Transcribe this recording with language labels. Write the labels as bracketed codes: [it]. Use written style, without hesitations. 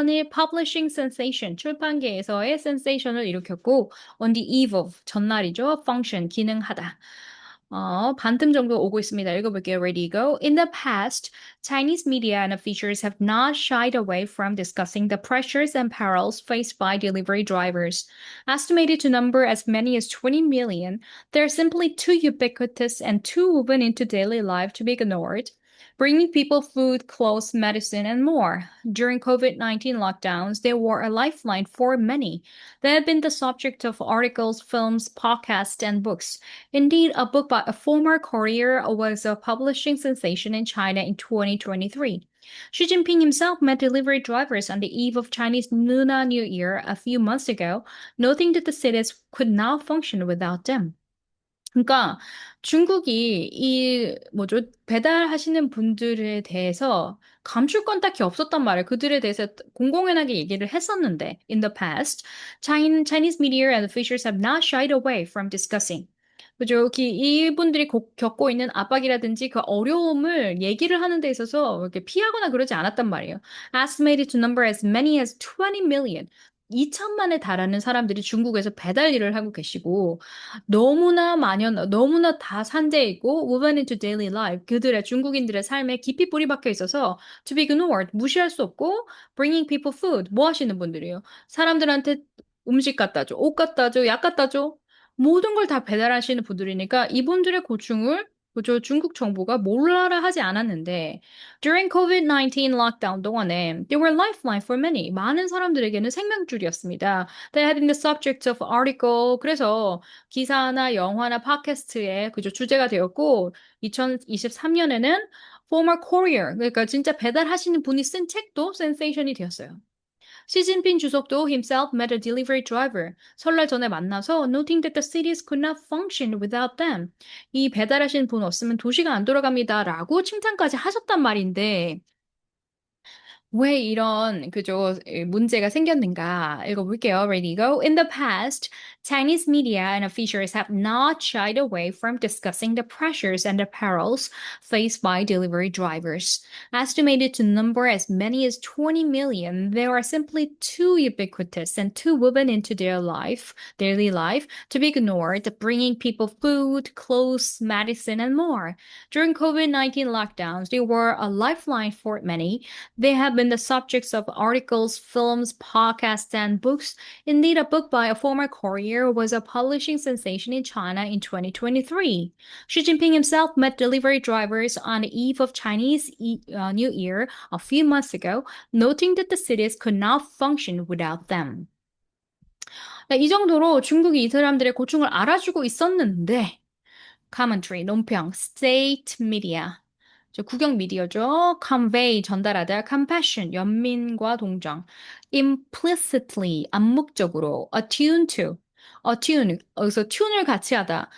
[en] Publishing sensation [ko] 출판계에서의 [en] sensation을 [ko] 일으켰고 [en] on the eve of [ko] 전날이죠. function 기능하다. 반틈 정도 오고 있습니다. 읽어볼게요. [en] Ready, go. In the past, Chinese media and officials have not shied away from discussing the pressures and perils faced by delivery drivers. Estimated to number as many as 20 million, they're simply too ubiquitous and too woven into daily life to be ignored. Bringing people food, clothes, medicine, and more. During COVID-19 lockdowns, they were a lifeline for many. They have been the subject of articles, films, podcasts, and books. Indeed, a book by a former courier was a publishing sensation in China in 2023. Xi Jinping himself met delivery drivers on the eve of Chinese Lunar New Year a few months ago, noting that the cities could not function without them. [ko] 그러니까 중국이 이 뭐죠? 배달하시는 분들에 대해서 감출 건 딱히 없었단 말이에요. 그들에 대해서 공공연하게 얘기를 했었는데 [en] in the past, Chinese media and officials have not shied away from discussing. [ko] 그죠? 이분들이 겪고 있는 압박이라든지 그 어려움을 얘기를 하는 데 있어서 이렇게 피하거나 그러지 않았단 말이에요. [en] Estimated to number as many as 20 million. [ko] 2천만에 달하는 사람들이 중국에서 배달 일을 하고 계시고, 너무나 다 산재해 있고, [en] woven into daily life. [ko] 그들의 중국인들의 삶에 깊이 뿌리 박혀 있어서, [en] to be ignored. [ko] 무시할 수 없고, [en] bringing people food. [ko] 뭐 하시는 분들이에요? 사람들한테 음식 갖다 줘, 옷 갖다 줘, 약 갖다 줘. 모든 걸 다 배달하시는 분들이니까 이분들의 고충을 그저 중국 정부가 몰라라 하지 않았는데 [en] during COVID-19 lockdown [ko] 동안에 [en] they were lifeline for many [ko] 많은 사람들에게는 생명줄이었습니다. [en] They had been the subject of article [ko] 그래서 기사나 영화나 팟캐스트에 그저 주제가 되었고 2023년에는 [en] former courier [ko] 그러니까 진짜 배달하시는 분이 쓴 책도 센세이션이 되었어요. 시진핑 주석도 [en] himself met a delivery driver. [ko] 설날 전에 만나서 [en] noting that the cities could not function without them. [ko] 이 배달하신 분 없으면 도시가 안 돌아갑니다라고 칭찬까지 하셨단 말인데 왜 이런 그죠 문제가 생겼는가 읽어볼게요. [en] Ready go. In the past, Chinese media and officials have not shied away from discussing the pressures and the perils faced by delivery drivers. Estimated to number as many as 20 million, they are simply too ubiquitous and too woven into their daily life, to be ignored, bringing people food, clothes, medicine, and more. During COVID-19 lockdowns, they were a lifeline for many. They have have been the subjects of articles, films, podcasts, and books. Indeed, a book by a former courier was a publishing sensation in China in 2023. Xi Jinping himself met delivery drivers on the eve of Chinese New Year a few months ago, noting that the cities could not function without them. [ko] 네, 이 정도로 중국이 이 사람들의 고충을 알아주고 있었는데, commentary, 논평, state media. 국영 미디어죠. convey, 전달하다, compassion, 연민과 동정, implicitly, 암묵적으로, attune to, attune, 여기서 tune을 같이 하다.